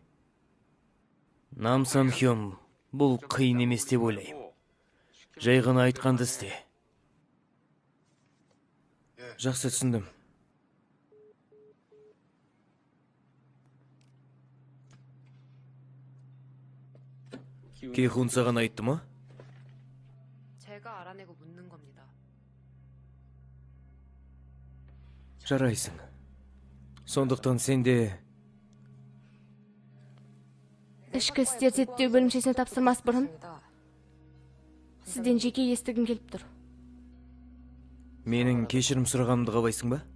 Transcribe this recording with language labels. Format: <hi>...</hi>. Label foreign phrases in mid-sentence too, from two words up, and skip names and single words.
<kk>Нам Сан Хён, бұл қиын емес деп ойлаймын. Жай ғана айтқанды істе. Жақсы түсіндім. Кейхун саған айтты ма?</kk> <ko>제가 알아내고 묻는 겁니다.</ko> <kk>Жарайсың. Сондықтан сенде Ішкі істер зерттеу бөлімшесіне тапсырмас бұрын сізден жеке естігім келіп тұр. менің кешірім сұрағанымды қалайсың ба?</kk>